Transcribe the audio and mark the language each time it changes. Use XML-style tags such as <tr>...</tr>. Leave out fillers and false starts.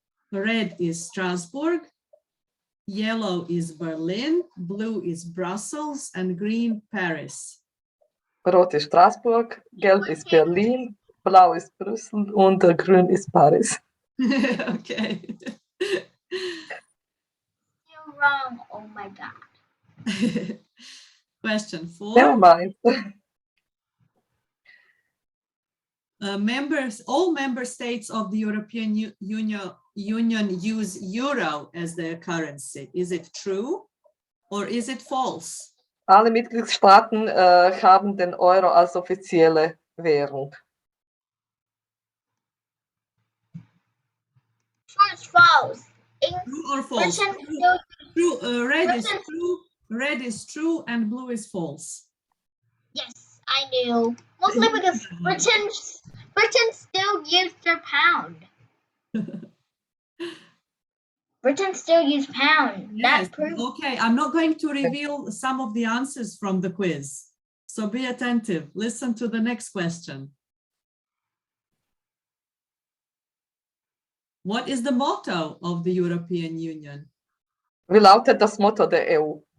<en>Red is Strasbourg, yellow is Berlin, blue is Brussels, and green Paris.</en> <de>Rot ist Straßburg, gelb ist Berlin, blau ist Brüssel und grün ist Paris.</de> <en>Okay. You're wrong. Oh my God. Question 4. Never mind. All member states of the European Union use euro as their currency. Is it true or is it false?</en> <de>Alle Mitgliedstaaten haben den Euro als offizielle Währung.</de> <en>True or false? True or false? True. Red is true and blue is false. Yes, I knew. Mostly because Britain still used their pound. Britain still used pound. Yes. That proves. Okay, I'm not going to reveal some of the answers from the quiz. So be attentive. Listen to the next question. What is the motto of the European Union?</en> <de>Wie lautet das Motto der EU?</de>